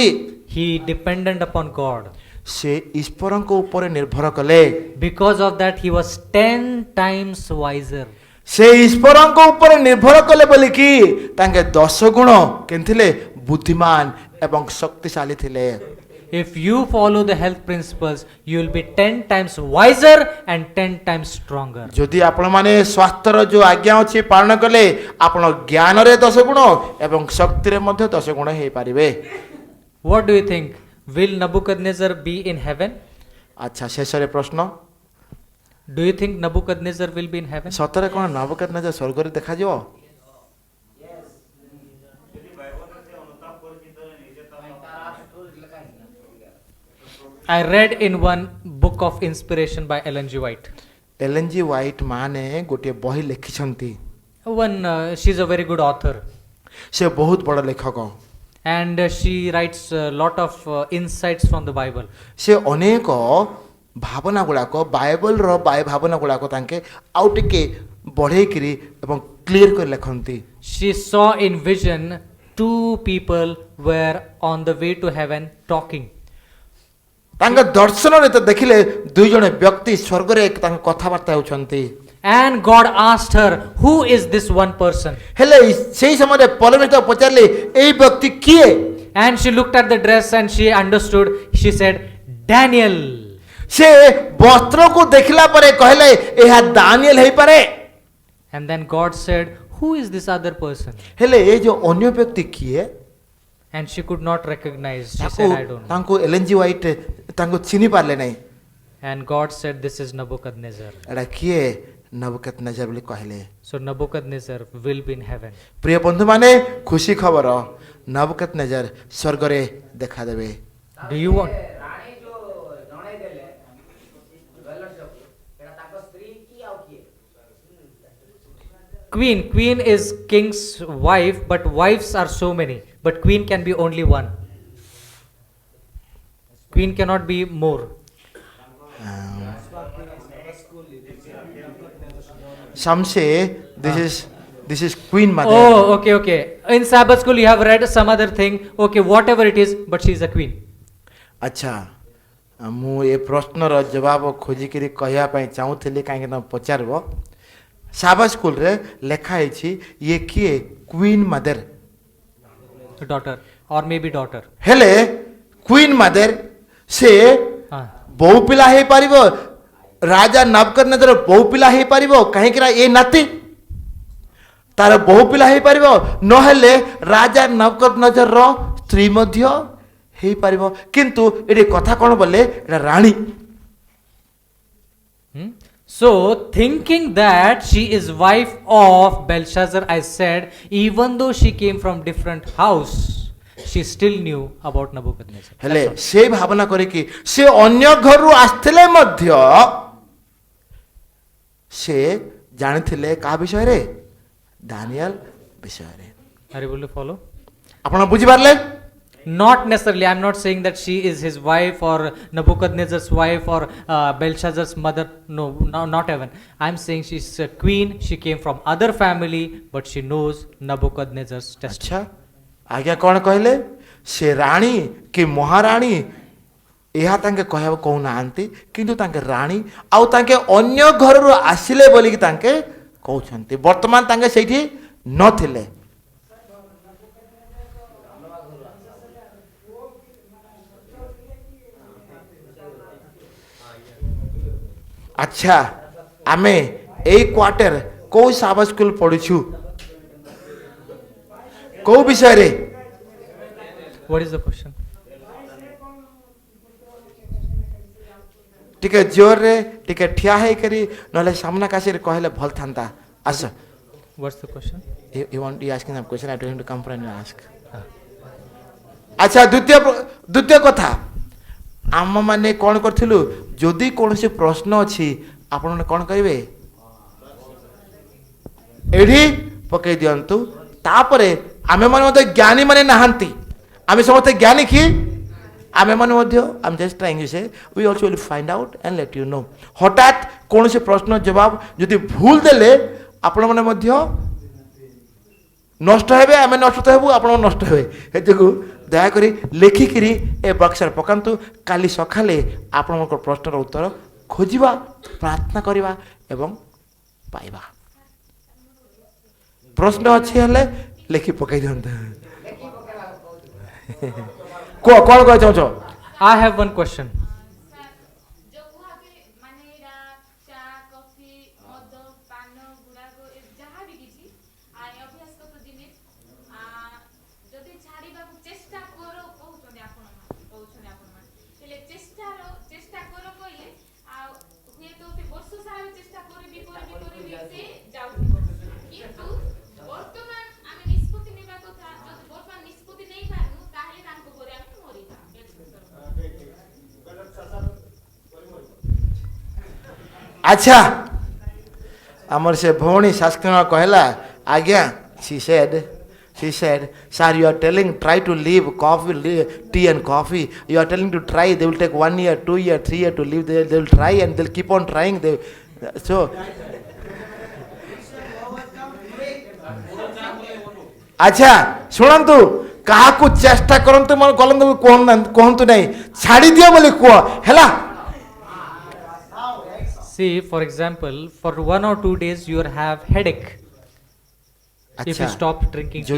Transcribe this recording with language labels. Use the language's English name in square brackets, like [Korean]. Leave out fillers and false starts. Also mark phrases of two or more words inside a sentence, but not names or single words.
[English] He depended upon God. [Odia] ସେ ଈଶ୍ୱରଙ୍କ ଉପରେ ନିର୍ଭର କଲେ। [English] Because of that, he was 10 times wiser. [Odia] ସେ ଈଶ୍ୱରଙ୍କ ଉପରେ ନିର୍ଭର କଲେ ବୋଲିକି ତାଙ୍କେ 10 ଗୁଣ କେମିତି ବୁଦ୍ଧିମାନ ଏବଂ ଶକ୍ତିଶାଳୀ ଥିଲେ। [English] If you follow the health principles, you will be 10 times wiser and 10 times stronger. [Odia] ଯଦି ଆପଣମାନେ ସ୍ୱାସ୍ଥ୍ୟର ଯୋଉ ଆଜ୍ଞା ଅଛି ପାଳନ କଲେ ଆପଣ ଜ୍ଞାନରେ 10 ଗୁଣ ଏବଂ ଶକ୍ତିରେ ମଧ୍ୟ 10 ଗୁଣ ହେଇପାରିବେ। [English] What do you think? Will Nebuchadnezzar be in heaven? [Odia] ଆଚ୍ଛା ଶେଷରେ ପ୍ରଶ୍ନ, [English] Do you think Nebuchadnezzar will be in heaven? [Odia] ସତରେ କ'ଣ ନବୁକଦନେଜର ସ୍ୱର୍ଗରେ ଦେଖାଯିବ? ଯଦି ବାଇବଲରେ ସେ ଅନୁତାପ କରିଛି ତ ନିଜେ [English] I read in one book of inspiration by Ellen G. White. [Odia] ଏଲ୍ଏନ୍ଜି ହ୍ୱାଇଟ୍ ମାନେ ଗୋଟିଏ ବହି ଲେଖିଛନ୍ତି। [English] She's a very good author. [Odia] ସେ ବହୁତ ବଡ଼ ଲେଖକ। [English] And she writes a lot of insights from the Bible. [Odia] ସେ ଅନେକ ଭାବନା ଗୁଡ଼ାକ ବାଇବଲର ଭାବନା ଗୁଡ଼ାକ ତାଙ୍କେ ଆଉ ଟିକେ ବଢ଼େଇକିରି ଏବଂ କ୍ଲିୟର କରି ଲେଖନ୍ତି। [English] She saw in vision 2 people were on the way to heaven talking. [Odia] ତାଙ୍କ ଦର୍ଶନରେ ତ ଦେଖିଲେ 2 ଜଣ ବ୍ୟକ୍ତି ସ୍ୱର୍ଗରେ ତାଙ୍କ କଥାବାର୍ତ୍ତା ହେଉଛନ୍ତି। [English] And God asked her, who is this one person? [Odia] ହେଲେ ସେହି ସମୟରେ ପରମେଶ୍ୱର ପଚାରିଲେ ଏଇ ବ୍ୟକ୍ତି କିଏ? [English] And she looked at the dress and she understood. She said, Daniel. [Odia] ସେ ବସ୍ତ୍ରକୁ ଦେଖିଲା ପରେ କହିଲେ ଏହା ଦାନିଏଲ ହେଇପାରେ। [English] And then God said, who is this other person? [Odia] ହେଲେ ଏ ଯୋଉ ଅନ୍ୟ ବ୍ୟକ୍ତି କିଏ? [English] And she could not recognize. She said, I don't know. [Odia] ତାଙ୍କୁ ଏଲ୍ଏନ୍ଜି ହ୍ୱାଇଟ୍ ତାଙ୍କୁ ଚିହ୍ନି ପାରିଲେ ନାହିଁ। [English] And God said, this is Nebuchadnezzar. [Odia] ଏଟା କିଏ? ନବୁକଦନେଜର ବୋଲି କହିଲେ। [English] So Nebuchadnezzar will be in heaven. [Odia] ପ୍ରିୟ ବନ୍ଧୁମାନେ ଖୁସି ଖବର ନବୁକଦନେଜର ସ୍ୱର୍ଗରେ ଦେଖାଦେବେ। [English] Do you want? [Odia] ରାଣୀ ଯୋଉ ଜଣେଇ ଦେଲେ ବେଲଶକୁ ଏଟା ତାଙ୍କ ସ୍ତ୍ରୀ କି ଆଉ କିଏ? [English] Queen is king's wife, but wives are so many. But queen can be only one. Queen cannot be more. Some say this is Queen Mother. Oh, okay. In Sabbath school, you have read some other thing. Okay, whatever it is, but she is a queen. [Odia] ଆଚ୍ଛା ମୁଁ ଏ ପ୍ରଶ୍ନର ଜବାବ ଖୋଜିକିରି କହିବା ପାଇଁ ଚାହୁଁଥିଲି କାହିଁକି ନା ପଚାରିବ। ସାବାଥ ସ୍କୁଲରେ ଲେଖା ହେଇଛି ଇଏ କିଏ? [English] queen mother. Daughter, or maybe daughter. [Odia] ହେଲେ [English] queen mother [Odia] ସେ ବୋଉ ପିଲା ହେଇପାରିବ, ରାଜା ନବୁକଦନେଜର ବୋଉ ପିଲା ହେଇପାରିବ କାହିଁକି ନା ଏ ନାତି ତାର ବୋଉ ପିଲା ହେଇପାରିବ, ନହେଲେ ରାଜା ନବୁକଦନେଜରର ସ୍ତ୍ରୀ ମଧ୍ୟ ହେଇପାରିବ। କିନ୍ତୁ ଏଠି କଥା କ'ଣ ବୋଲେ ଏଟା ରାଣୀ। [English] So, thinking that she is wife of Belshazzar, I said, even though she came from different house, she still knew about Nebuchadnezzar. [Odia] ହେଲେ [English] That's all. [Odia] ସେ ଭାବନା କରିକି ସେ ଅନ୍ୟ ଘରରୁ ଆସିଥିଲେ ମଧ୍ୟ ସେ ଜାଣିଥିଲେ କାହା ବିଷୟରେ? ଦାନିଏଲ ବିଷୟରେ। [English] Are you able to follow? [Odia] ଆପଣ ବୁଝିପାରିଲେ? [English] Not necessarily. I'm not saying that she is his wife or Nebuchadnezzar's wife or Belshazzar's mother. No, no, not even. I'm saying she's a queen. She came from other family, but she knows Nebuchadnezzar's testimony. [Odia] ଆଚ୍ଛା ଆଜ୍ଞା କ'ଣ କହିଲେ? ସେ ରାଣୀ କି ମହାରାଣୀ ଏହା ତାଙ୍କେ କହିବାକୁ କହୁନାହାନ୍ତି, କିନ୍ତୁ ତାଙ୍କେ ରାଣୀ ଆଉ ତାଙ୍କେ ଅନ୍ୟ ଘରରୁ ଆସିଲେ ବୋଲିକି ତାଙ୍କେ କହୁଛନ୍ତି। ବର୍ତ୍ତମାନ ତାଙ୍କେ ସେଇଠି ନଥିଲେ। ଆଚ୍ଛା ଆମେ ଏଇ କ୍ୱାର୍ଟର କୋଉ ସାବ ସ୍କୁଲ ପଢିଛୁ? କୋଉ ବିଷୟରେ? [English] What is the question? [Odia] ଟିକେ ଜୋରରେ ଟିକେ ଠିଆ ହେଇକରି ନହେଲେ ସାମ୍ନା କାଶିରେ କହିଲେ ଭଲ ଥାନ୍ତା। ଆସ। [English] What's the question? You want you asking some question? I told him to come front and ask. [Odia] ଆଚ୍ଛା ଦ୍ୱିତୀୟ କଥା ଆମମାନେ କ'ଣ କରିଥିଲୁ? ଯଦି କୌଣସି ପ୍ରଶ୍ନ ଅଛି ଆପଣମାନେ କ'ଣ କରିବେ? ଏଠି ପକେଇ ଦିଅନ୍ତୁ। ତାପରେ ଆମେମାନେ ମଧ୍ୟ ଜ୍ଞାନୀ ମାନେ ନାହାନ୍ତି, ଆମେ ସମସ୍ତେ ଜ୍ଞାନୀ କି? ଆମେମାନେ ମଧ୍ୟ [English] I'm just trying to say we also will find out and let you know। [Odia] ହଠାତ୍ କୌଣସି ପ୍ରଶ୍ନ ଜବାବ ଯଦି ଭୁଲ ଦେଲେ ଆପଣମାନେ ମଧ୍ୟ ନଷ୍ଟ ହେବେ, ଆମେ ନଷ୍ଟ ହେବୁ, ଆପଣ ନଷ୍ଟ ହେବେ। ଏ ଯୋଗୁଁ ଦୟାକରି ଲେଖିକିରି ଏ ବକ୍ସରେ ପକାନ୍ତୁ। କାଲି ସକାଳେ ଆପଣଙ୍କ ପ୍ରଶ୍ନର ଉତ୍ତର ଖୋଜିବା, ପ୍ରାର୍ଥନା କରିବା ଏବଂ ପାଇବା। ପ୍ରଶ୍ନ ଅଛି ହେଲେ ଲେଖି ପକାଇ ଦିଅନ୍ତୁ। କୁହ କ'ଣ କହିବାକୁ ଚାହୁଁଛ? [English] I have one question. [Odia] ଯୋ କୁହାକେ ମାନେ ଏରା ଚା କଫି ମଦ ପାନ ଗୁଡ଼ାକୁ ଯାହା ଭି କିଛି ଅଭ୍ୟାସଗତ ଜିନିଷ ଯଦି ଛାଡ଼ିବାକୁ ଚେଷ୍ଟା କର କହୁଛନ୍ତି ଆପଣ ହେଲେ ଚେଷ୍ଟା କର କହିଲେ ହୁଏ ତ ସେ ବର୍ଷ ସାରା ଚେଷ୍ଟା କରିବ ସେ ଯାଉଥିବ କିନ୍ତୁ ବର୍ତ୍ତମାନ ଆମେ ନିଷ୍ପତ୍ତି ନେବା କଥା ଯଦି ବର୍ତ୍ତମାନ ନିଷ୍ପତ୍ତି ନେଇ ପାରୁନୁ ତାହେଲେ ତାଙ୍କ ଘରେ ଆମେ ମରିବା। ଆଚ୍ଛା ଆମର ସେ ଭଉଣୀ ଶାସ୍ତ୍ରୀ କହିଲା ଆଜ୍ଞା [English] she said sir you are telling try to leave tea and coffee, you are telling to try, they will take 1 year 2 year 3 year to leave, they will try and they'll keep on trying so [Odia] ଆଚ୍ଛା ଶୁଣନ୍ତୁ କାହାକୁ ଚେଷ୍ଟା କରନ୍ତୁ ମାନେ କଲନ୍ତୁ କୁହନ୍ତୁ ନାହିଁ, ଛାଡ଼ି ଦିଅ ବୋଲି କୁହ ହେଲା। [English] See, for example, for 1 or 2 days you will have headache if you stop drinking tea